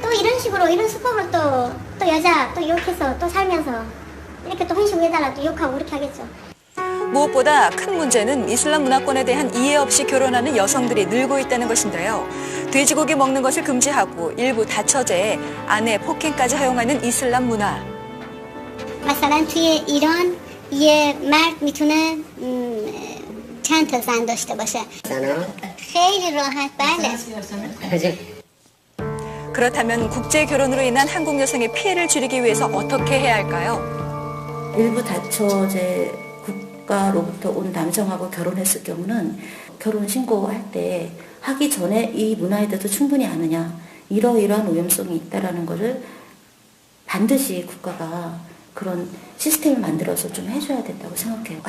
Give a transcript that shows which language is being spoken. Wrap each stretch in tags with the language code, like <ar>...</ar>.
<ko>또 이런 식으로 이런 수법으로 또 여자 또 욕해서 또 살면서 이렇게 또 혼신해달라 또 욕하고 그렇게 하겠죠. 무엇보다 큰 문제는 이슬람 문화권에 대한 이해 없이 결혼하는 여성들이 늘고 있다는 것인데요. 돼지고기 먹는 것을 금지하고 일부 다처제에 아내 폭행까지 허용하는 이슬람 문화.</ko> <fa>مثلا توی ایران یه مرد میتونه چند تا زن داشته باشه. خیلی راحت بله.</fa> <ko>그렇다면 국제 결혼으로 인한 한국 여성의 피해를 줄이기 위해서 어떻게 해야 할까요? 일부 다처제 국가로부터 온 남성하고 결혼했을 경우는 결혼 신고할 때 하기 전에 이 문화에 대해서 충분히 아느냐, 이러이러한 오염성이 있다라는 것을 반드시 국가가 그런 시스템을 만들어서 좀 해줘야 된다고 생각해요.</ko>